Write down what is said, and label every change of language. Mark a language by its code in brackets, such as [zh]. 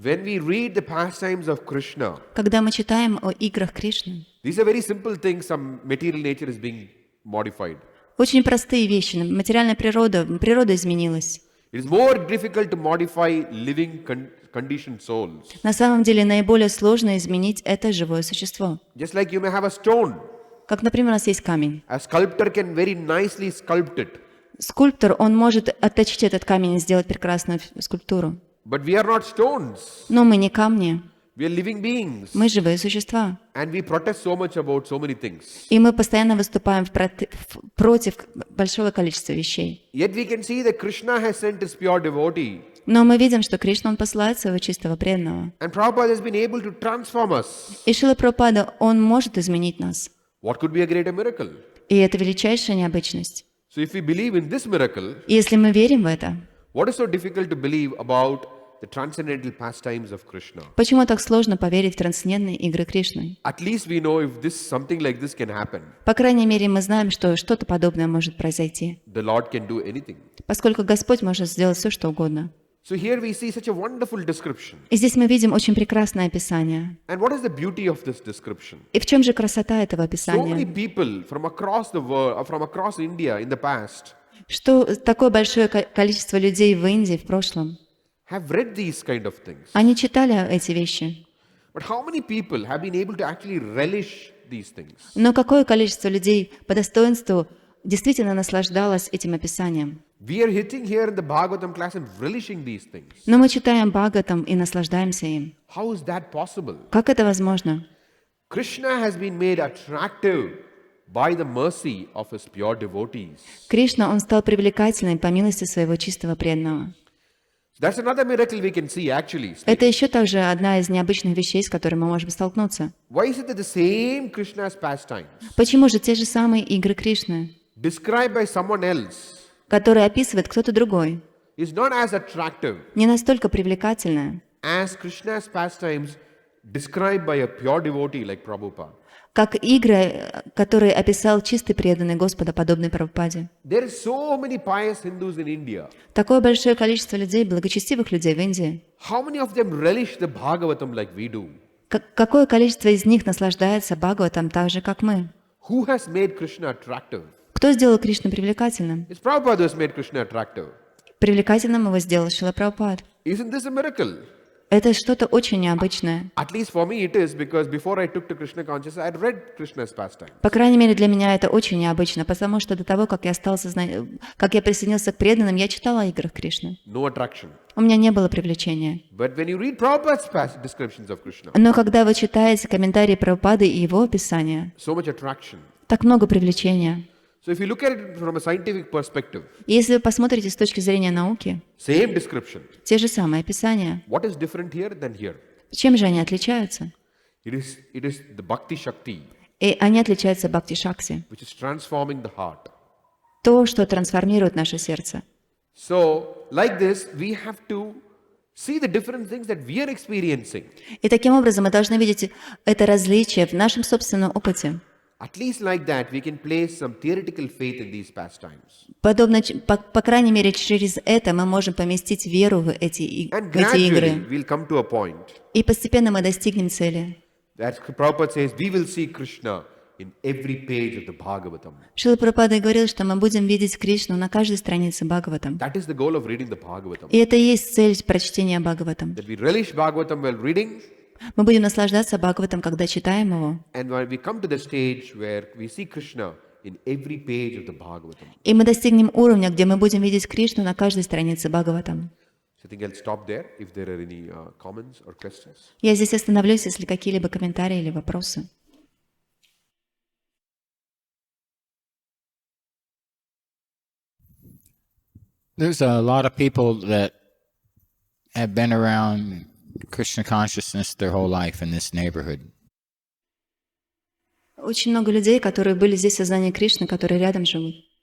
[en] when we read the pastimes of Krishna, [ru] когда мы читаем о играх Кришны, [en] these are very simple things. Some material nature is being modified. [ru] очень простые вещи. Материальная природа изменилась. [en] It is more difficult to modify living conditioned souls. [ru] На самом деле наиболее сложно изменить это живое существо. [en] Just like you may have a stone, [ru] Как, например, у нас есть камень. [en] a sculptor can very nicely sculpt it. [ru] Скульптор, он может отточить этот камень и сделать прекрасную скульптуру. [en] But we are not stones. [ru] Но мы не камни, [en] We are living beings. [ru] мы живые существа. [en] And we protest so much about so many things. [ru] И мы постоянно выступаем против большого количества вещей. [en] Yet we can see that Krishna has sent his pure devotee. [ru] Но мы видим, что Кришна, он посылает своего чистого преданного. [en] And Prabhupada has been able to transform us. [ru] И Шрила Прабхупада, он может изменить нас. [en] What could be a greater miracle? [ru] И это величайшая необычность. [en] So if we believe in this miracle, [ru] И если мы верим в это, [en] what is so difficult to believe about the transcendental pastimes of Krishna? [ru] почему так сложно поверить в трансцендентные игры Кришны? [en] At least we know if something like this can happen, [ru] По крайней мере, мы знаем, что что-то подобное может произойти, [en] the Lord can do anything. [ru] поскольку Господь может сделать все, что угодно. [en] So here we see such a wonderful description. [ru] И здесь мы видим очень прекрасное описание. [en] And what is the beauty of this description? [ru] И в чем же красота этого [en] So many [ru] описания? [en] people from across the world, from across India in the past, [ru] Что такое большое количество людей в Индии в прошлом? [en] have read these kind of things. [ru] Они читали эти вещи. [en] But how many people have been able to actually relish these things? [ru] Но какое количество людей по достоинству действительно наслаждалось этим описанием? [en] We are hitting here in the Bhagavatam class and relishing these things. [ru] Но мы читаем Бхагаватам и наслаждаемся им. [en] How is that possible? [ru] Как это возможно? [en] Krishna has been made attractive by the mercy of his pure devotees. [ru] Кришна, он стал привлекательным по милости своего чистого преданного. [en] That's another miracle we can see actually. [ru] Это еще также одна из необычных вещей, с которыми мы можем столкнуться. [en] Why is it that the same Krishna's pastimes, [ru] Почему же те же самые игры Кришны, [en] described by someone else, [ru] которые описывает кто-то другой, [en] is not as attractive [ru] не настолько привлекательные, [en] as Krishna's pastimes described by a pure devotee like Prabhupada? [ru] как игры, которые описал чистый преданный Господа, подобный Прабхупаде? [en] There is so many pious Hindus in India. [ru] Такое большое количество людей, благочестивых людей в Индии. [en] How many of them relish the Bhagavatam like we do? [ru] Какое количество из них наслаждается Бхагаватам так же, как мы? [en] Who has made Krishna attractive? [ru] Кто сделал Кришну привлекательным? [en] It's Prabhupada who has made Krishna attractive. [ru] Привлекательным его сделал Шрила Прабхупад. [en] Isn't this a miracle? [ru] Это что-то очень необычное. [en] At least for me it is, because before I took to Krishna consciousness, I had read Krishna's pastime. [ru] По крайней мере, для меня это очень необычно, потому что до того, как я присоединился к преданным, я читала о играх Кришны. [en] No attraction. [ru] У меня не было привлечения. [en] But when you read Prabhupada's descriptions of Krishna, [ru] Но когда вы читаете комментарии Прабхупады и его описания, [en] so much attraction. [ru] так много привлечения. [en] So if you look at it from a scientific perspective, [ru] И если вы посмотрите с точки зрения науки, [en] same description. [ru] те же самые описания, [en] What is different here than here? [ru] чем же они отличаются? [en] It is the Bhakti Shakti, [ru] И они отличаются бхакти-шакти, [en] which is transforming the heart. [ru] то, что трансформирует наше сердце. [en] So, like this, we have to see the different things that we are experiencing. [ru] И таким образом мы должны видеть это различие в нашем собственном опыте. [en] At least like that, we can place some theoretical faith in these pastimes. [ru] Подобно, по крайней мере, через это мы можем поместить веру в эти [en] And [ru] игры. [en] gradually, we'll come to a point [ru] И постепенно мы достигнем цели. [en] that Prabhupada says, we will see Krishna in every page of the Bhagavatam. [ru] Шрила Прабхупада говорил, что мы будем видеть Кришну на каждой странице Бхагаватам. [en] That is the goal of reading the Bhagavatam. [ru] И это и есть цель прочтения Бхагаватам. [en] That we relish Bhagavatam while reading, [ru] Мы будем наслаждаться Бхагаватам, когда читаем его. [en] and when we come to the stage where we see Krishna in every page of the Bhagavatam. [ru] И мы достигнем уровня, где мы будем видеть Кришну на каждой странице Бхагаватам. [en] So I think I'll stop there if there are any comments or questions. [ru] Я здесь остановлюсь, если какие-либо комментарии или вопросы. [en] There's a lot of people that have been around Krishna consciousness their whole life in this neighborhood. [ru] Очень много людей, которые были здесь в сознании Кришны, которые рядом живут.